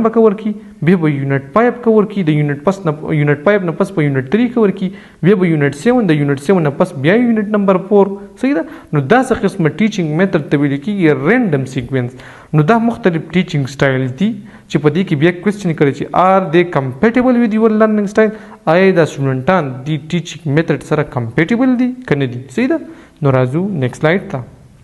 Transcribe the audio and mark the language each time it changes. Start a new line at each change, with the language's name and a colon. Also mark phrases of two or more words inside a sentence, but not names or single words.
Pashto: به کور کی بیا به یونټ 5 کور کی د یونټ 5 نه پس په یونټ 3 کور کی بیا به یونټ 7 د یونټ 7 نه پس بیا
English: unit number
Pashto: 4 صحیح ده نو دا څه قسمه
English: teaching method
Pashto: ته ویل کیږي
English: random sequence
Pashto: نو دا مختلف
English: teaching style
Pashto: دي چې په دې کې بیا کوېسچن کړي چې
English: are they compatible with your learning style
Pashto: آیا دا سټوډنټان دی
English: teaching method
Pashto: سره کمپیټیبل دي کنه دي صحیح ده نو راځو
English: next slide
Pashto: ته